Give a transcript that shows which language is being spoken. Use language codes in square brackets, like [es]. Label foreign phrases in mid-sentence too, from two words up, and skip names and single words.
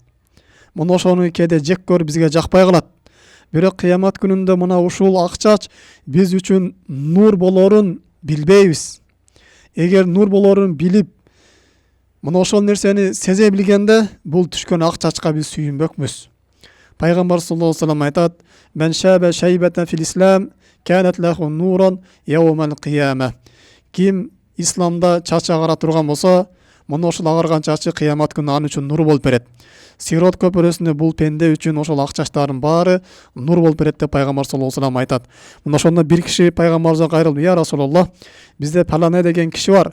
[ky] Мына ошону кээде жек көрүп бизге жакпай калат. Бирок кыямат күнүндө мына ушул ак чач биз үчүн нур болорун билбейбиз. Эгер нур болорун билип, мына ошол нерсени сезе билгенде, бул түшкөн ак чачка биз сүйүнбөкпүз. [ar] Пайгамбар صلى الله عليه وسلم айтат: "من شاب شيبة في الإسلام كانت له نورا يوم القيامة." [ky] Ким исламда чачы агара турган болсо, мына ошол агарган чачы кыямат күнү аны үчүн нур болуп берет. Сирот көпүрөсүндө бул пенде үчүн ошол ак чачтардын баары нур болуп берет деп Пайгамбар [ar] صلى الله عليه وسلم [ky] айтат. Мына ошондо бир киши Пайгамбарга кайрылып: [ar] "يا رسول الله, [ky] бизде палане деген киши бар.